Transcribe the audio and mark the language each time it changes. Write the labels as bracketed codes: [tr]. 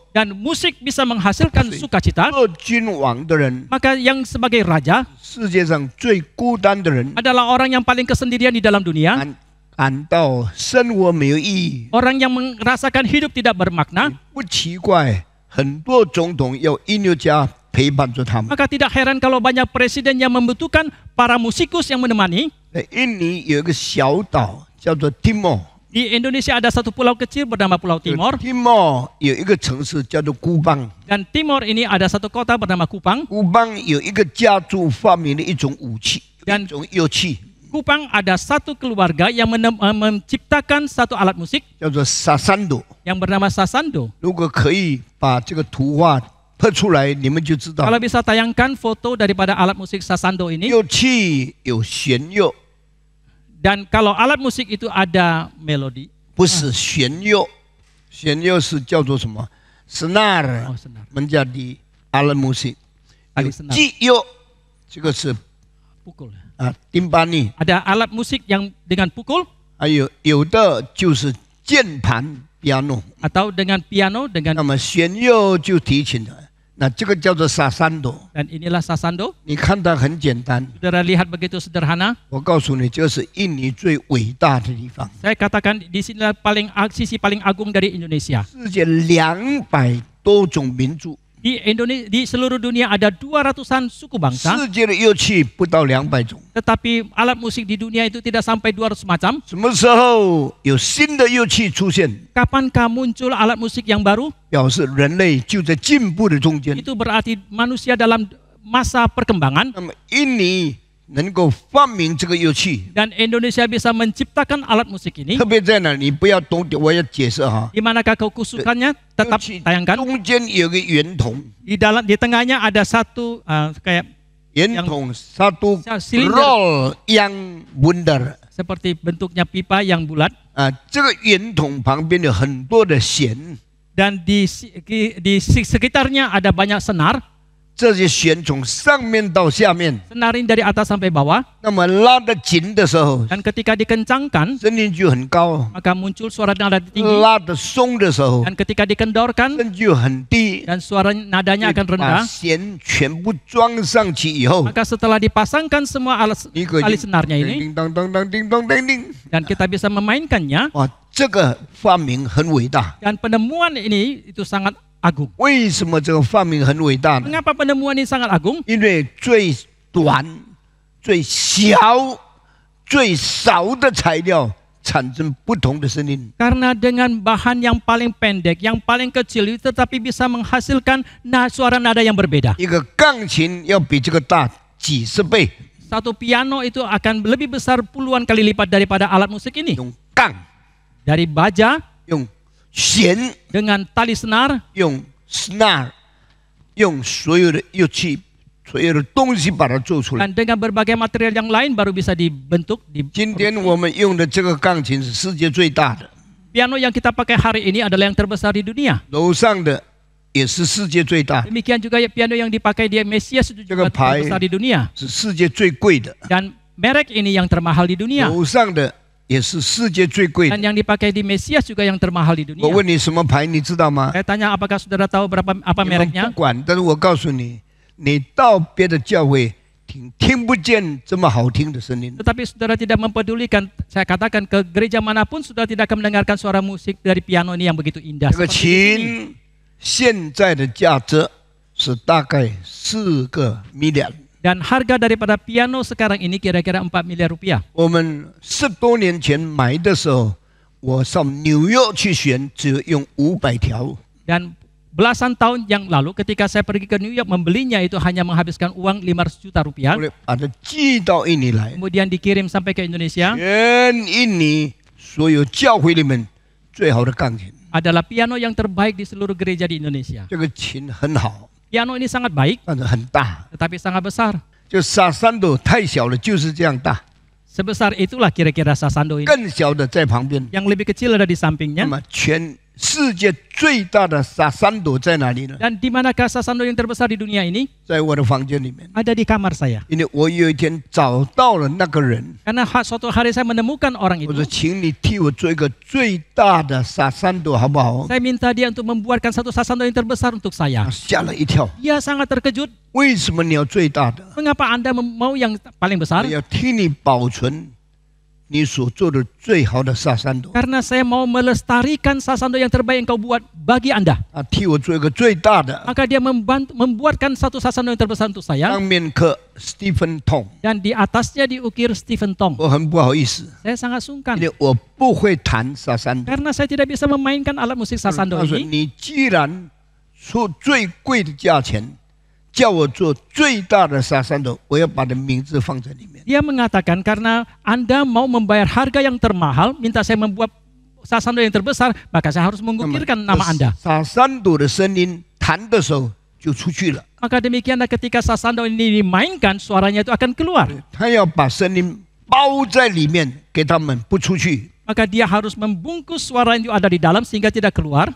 [id] dan musik bisa menghasilkan sukacita. [zh] 做君王的人， [id] Maka yang sebagai raja [zh] 世界上最孤单的人， [id] adalah orang yang paling kesendirian di dalam dunia, [zh] 感到生活没有意义。 [id] orang yang merasakan hidup tidak bermakna. [zh] 不奇怪，很多总统要音乐家陪伴着他们。 [id] Maka tidak heran kalau banyak presiden yang membutuhkan para musikus yang menemani. [zh] 在印尼有一个小岛叫做 Timor， [id] Di Indonesia ada satu pulau kecil bernama Pulau Timor, [zh] Timor 有一个城市叫做孤邦， [id] dan Timor ini ada satu kota bernama Kupang. [zh] 孤邦有一个家族发明的一种武器， [id] Dan [zh] 一种乐器 [id] Kupang ada satu keluarga yang menciptakan satu alat musik [zh] 叫做萨山朵。 [id] yang bernama sasando. [zh] 如果可以把这个图画拍出来，你们就知道 [id] Kalau bisa tayangkan foto daripada alat musik sasando ini, [zh] 乐器有弦乐， [id] dan kalau alat musik itu ada melodi, [zh] 不是弦乐，弦乐是叫做什么 ？Senar [id] oh senar, menjadi alat musik。 tali senar, [zh] 击乐，这个是 [id] pukul. timpani， Ada alat musik yang dengan pukul [zh] 还有的就是键盘 piano， [id] atau dengan piano [zh] 那 [id] dengan [zh] 么弦乐就提琴的，那这个叫做萨山朵。 [id] dan inilah sasando. [zh] 你看它很简单， [id] Saudara lihat begitu sederhana. [zh] 我告诉你，这是印尼最伟大的地方。 [id] Saya katakan di sinilah sisi paling agung dari Indonesia. [zh] 世界200多种民族， [id] Di seluruh dunia ada 200-an suku bangsa, [zh] 世界的乐器不到200种。 [id] tetapi alat musik di dunia itu tidak sampai 200 macam. [zh] 什么时候有新的乐器出现， [id] Kapankah muncul alat musik yang baru? [zh] 表示人类就在进步的中间。 [id] Itu berarti manusia dalam masa perkembangan [zh] 那么印尼能够发明这个乐器， [id] dan Indonesia bisa menciptakan alat musik ini. [zh] 特别在哪？你不要懂，我要解释哈。 [id] Di manakah kekusukannya? Tetap [zh] 乐器 [id] tayangkan. [zh] 中间有个圆筒， [id] Di tengahnya ada satu kayak [zh] 圆筒 satu [id] silinder roll yang bundar seperti bentuknya pipa yang bulat [zh] 这个圆筒旁边有很多的弦， [id] dan di sekitarnya ada banyak senar. [zh] 这些弦从上面到下面， [id] Senar ini dari atas sampai bawah [zh] 那么拉得紧的时候， [id] dan ketika dikencangkan [zh] 声音就很高； [id] maka muncul suara nada tinggi [zh] 拉得松的时候， [id] dan ketika dikendorkan [zh] 声就很低。 [id] dan suara nadanya akan [zh] 把 [id] rendah. [zh] 弦全部装上去以后， [id] Maka setelah dipasangkan semua [zh] 一个 [id] tali senarnya ini [zh] 叮当当当叮当叮叮， [id] dan kita bisa memainkannya, [zh] 哇，这个发明很伟大。 [id] dan penemuan ini itu sangat agung. [zh] 为什么这个发明很伟大呢？ [id] Mengapa penemuan ini sangat agung? [zh] 因为最短、最小、最少的材料产生不同的声音。 [id] Karena dengan bahan yang paling pendek, yang paling kecil itu tetapi bisa menghasilkan suara nada yang berbeda. [zh] 一个钢琴要比这个大几十倍， [id] Satu piano itu akan lebih besar puluhan kali lipat daripada alat musik ini. [zh] 用杠、 [id] Dari baja [zh] 用弦、 [id] dengan tali senar [zh] 用 snare、用所有的乐器、所有的东西把它做出来。 [id] dan dengan berbagai material yang lain baru bisa dibentuk. [zh] 今天我们用的这个钢琴是世界最大的， [id] Piano yang kita pakai hari ini adalah yang terbesar di dunia. [zh] 楼上的也是世界最大的， [id] Demikian juga piano yang dipakai di Mesias itu juga Jaga pai. terbesar di dunia. [zh] 是世界最贵的。 [id] Dan merek ini yang termahal di dunia. [zh] 楼上的也是世界最贵 [id] Dan [zh] 的。 [id] yang dipakai di Mesias juga yang termahal di [zh] 我 [id] dunia. [zh] 问你什么牌，你知道吗？ [id] Saya tanya apakah saudara tahu apa [zh] 你们 [id] mereknya? [zh] 不管，但是我告诉你，你到别的教会听不见这么好听的声音。 [id] Tetapi saudara tidak mempedulikan, saya katakan ke gereja manapun saudara tidak akan mendengarkan suara musik dari piano ini yang begitu indah. [zh] 这个 [id] seperti di sini. [zh] 琴现在的价值是大概4个 million。 [id] Dan harga daripada piano sekarang ini kira-kira 4 miliar rupiah. [zh] 我们10多年前买的时候，我上纽约去选，只用500条。 [id] Dan belasan tahun yang lalu ketika saya pergi ke New York membelinya itu hanya menghabiskan uang 500 juta rupiah. [zh] 后来把它寄到印尼来， [id] Kemudian dikirim sampai ke Indonesia. [zh] 全印尼所有教会里面最好的钢琴。 [id] Adalah piano yang terbaik di seluruh gereja di Indonesia. [zh] 这个琴很好， [id] Piano ini sangat baik [zh] 但是很大， [id] tetapi sangat besar. [zh] 就萨山朵太小了，就是这样大， [id] Sebesar itulah kira-kira sasando ini. [zh] 更小的在旁边。 [id] Yang lebih kecil ada di [zh] 那 [id] sampingnya. [zh] 么全世界最大的撒山朵在哪里呢？ [id] Dan di manakah sasando yang terbesar di dunia ini? [zh] 在我的房间里面， [id] Ada di kamar saya. [zh] 因为我有一天找到了那个人， [id] Karena suatu hari saya menemukan orang [zh] 我 [id] itu. [zh] 说，请你替我做一个最大的撒山朵，好不好？ [id] Saya minta dia untuk membuatkan satu sasando yang terbesar untuk [zh] 他 [id] saya. [zh] 吓了一跳， [id] Dia sangat terkejut. [zh] 为什么你要最大的？ [id] Mengapa Anda mau yang paling [zh] 我 [id] besar? [zh] 要替你保存你所做的最好的撒山朵。 [id] Karena saya mau melestarikan sasando yang terbaik yang kau buat bagi Anda. [zh] 他替我做一个最大的， [id] Maka dia membuatkan satu sasando yang terbesar untuk saya. [zh] 上面刻 Stephen Tong。 [id] Dan di atasnya diukir Stephen Tong. [zh] 我很不好意思， [id] Saya sangat sungkan. [zh] 因为我不会弹撒山朵。 [id] Karena saya tidak bisa memainkan alat musik sasando [zh] 他说：“ [id] ini. [zh] 你既然出最贵的价钱，叫我做最大的撒山朵，我要把你的名字放在里面。 [id] Dia mengatakan karena Anda mau membayar harga yang termahal, minta saya membuat sasando yang terbesar, maka saya harus mengukirkan nama Anda. [zh] 撒山朵的声音弹的时候就出去了， [id] Maka demikianlah ketika sasando ini dimainkan, suaranya itu akan keluar. [zh] 他要把声音包在里面，给他们不出去。 [id] Maka dia harus membungkus suara yang ada di dalam sehingga tidak keluar.